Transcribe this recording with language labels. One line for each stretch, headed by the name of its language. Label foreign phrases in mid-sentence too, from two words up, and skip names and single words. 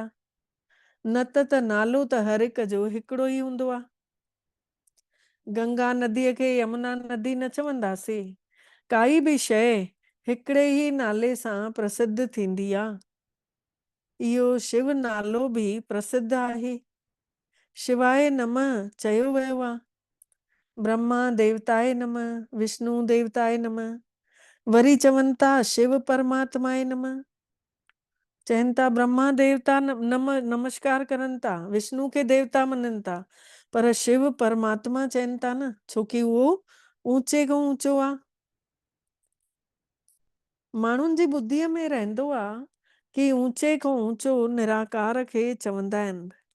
Sindhi: न त नालो त हर हिक जो हिकिड़ो ही हूंदो आहे। गंगा नदीअ खे यमुना नदी न चवंदासीं। काई भी शइ हिकिड़े ही नाले सां प्रसिद्ध थींदी आहे। इहो शिव नालो भी प्रसिद्ध आहे।
Sanskrit: शिवाय नमः
Sindhi: चयो वियो आहे।
Sanskrit: ब्रह्मा देवताए नमः, विष्णु देवताए नमः,
Sindhi: वरी चवनि था
Sanskrit: शिव परमात्माए नमः।
Sindhi: चवनि था ब्रह्मा देवता नमस्कार करनि था, विष्णु खे देवता मञनि था, पर शिव परमात्मा चवनि था न, छोकी उहो ऊंचे खां ऊंचो आहे। माण्हुनि जी ॿुद्धीअ में रहंदो आहे कि ऊंचे खां ऊंचो निराकार खे चवंदा आहिनि।